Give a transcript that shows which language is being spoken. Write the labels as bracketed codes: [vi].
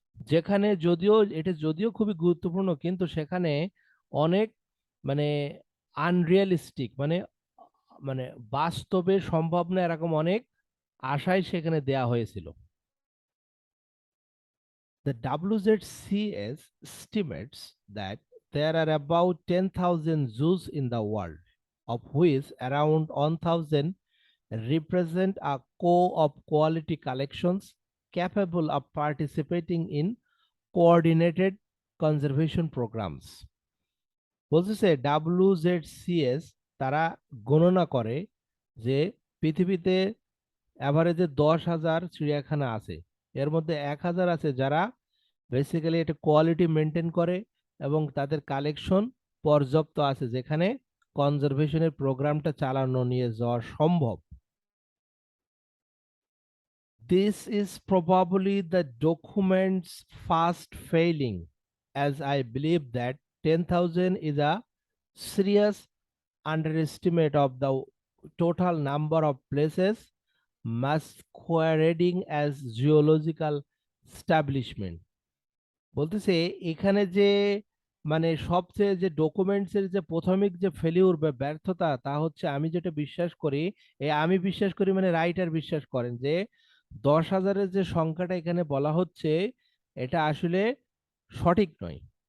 [bn] যেখানে যদিও খুবই গুরুত্বপূর্ণ, কিন্তু সেখানে অনেক মানে আনরিয়ালিস্টিক মানে মানে বাস্তবে সম্ভব না এরকম অনেক আশাই সেখানে দেয়া হয়েছিল। [en] The WZCS estimates that there are about 10,000 zoos in the world, of which around 1,000 represent a core of quality collections capable of participating in coordinated conservation programs. [bn] বলতেছে WZCS তারা গণনা করে যে পৃথিবীতে অ্যাভারেজে 10,000 চিড়িয়াখানা আছে। এর মধ্যে 1,000 আছে যারা বেসিক্যালি এটা কোয়ালিটি মেনটেন করে এবং তাদের কালেকশন পর্যাপ্ত আছে, যেখানে কনজারভেশনের প্রোগ্রামটা চালানো নিয়ে যাওয়া সম্ভব। [en] This is probably the document's fast failing, as I believe that 10,000 is a serious underestimate of the total number of places masquerading as geological establishment. [bn] বলতেছে এখানে যে মানে সবচেয়ে যে ডকুমেন্টসের যে প্রাথমিক যে ফেলিউর বা ব্যর্থতা, তা হচ্ছে আমি যেটা বিশ্বাস করি, আমি বিশ্বাস করি মানে রাইটার বিশ্বাস করেন যে 10,000-এর যে সংখ্যাটা এখানে বলা হচ্ছে এটা আসলে সঠিক নয়।